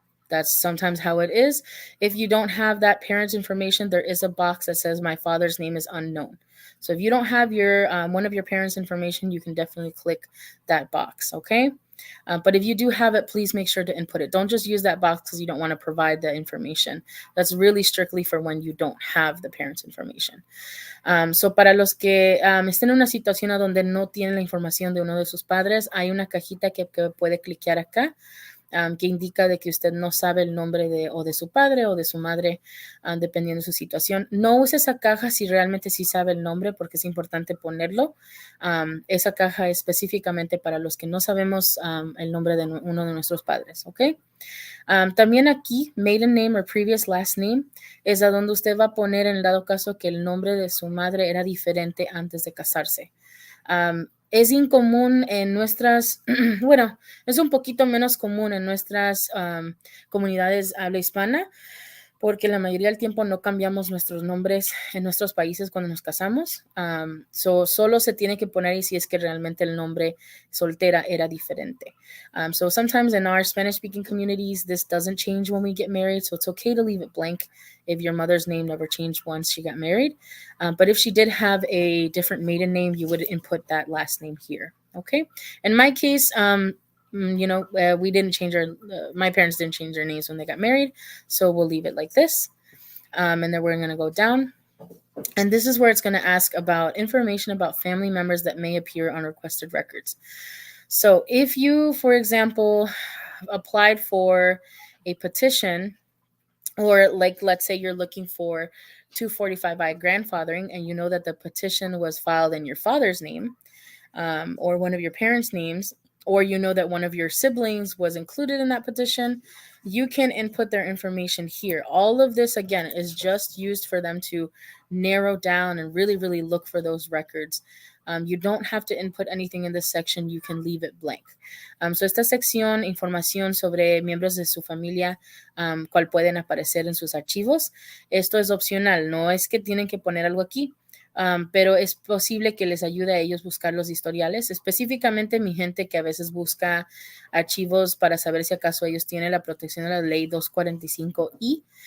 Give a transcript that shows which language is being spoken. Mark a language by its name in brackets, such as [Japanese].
[English] That's sometimes how it is. If you don't have that parent's information, there is a box that says my father's name is unknown. So if you don't have your one of your parents' information, you can definitely click that box, okay? But if you do have it, please make sure to input it. Don't just use that box because you don't want to provide the information. That's really strictly for when you don't have the parent's information. [Spanish] So para los que estén en una situación a donde no tienen la información de uno de sus padres, hay una cajita que puede cliquear acá. Que indica de que usted no sabe el nombre de su padre o de su madre, dependiendo de su situación. No use esa caja si realmente sí sabe el nombre, porque es importante ponerlo. Esa caja es específicamente para los que no sabemos el nombre de uno de nuestros padres, ¿ok? También aquí, [English] maiden name or previous last name, [Spanish] es a donde usted va a poner en dado caso que el nombre de su madre era diferente antes de casarse. Es incomún en nuestras, bueno, es un poquito menos común en nuestras comunidades habla hispana, porque la mayoría del tiempo no cambiamos nuestros nombres en nuestros países cuando nos casamos. Solo se tiene que poner y si es que realmente el nombre soltera era diferente. [English] So sometimes in our Spanish-speaking communities, this doesn't change when we get married, so it's okay to leave it blank if your mother's name never changed once she got married. But if she did have a different maiden name, you would input that last name here, okay? In my case, we didn't change my parents didn't change their names when they got married, so we'll leave it like this. And then we're going to go down. And this is where it's going to ask about information about family members that may appear on requested records. So if you, for example, applied for a petition, or like, let's say you're looking for 245I grandfathering, and you know that the petition was filed in your father's name, or one of your parents' names, or you know that one of your siblings was included in that petition, you can input their information here. All of this, again, is just used for them to narrow down and really, really look for those records. You don't have to input anything in this section. You can leave it blank. [Spanish] So esta sección, información sobre miembros de su familia, cual pueden aparecer en sus archivos. Esto es opcional, no es que tienen que poner algo aquí. Pero es posible que les ayude a ellos buscar los historiales, específicamente mi gente que a veces busca archivos para saber si acaso ellos tienen la protección de la ley 245I.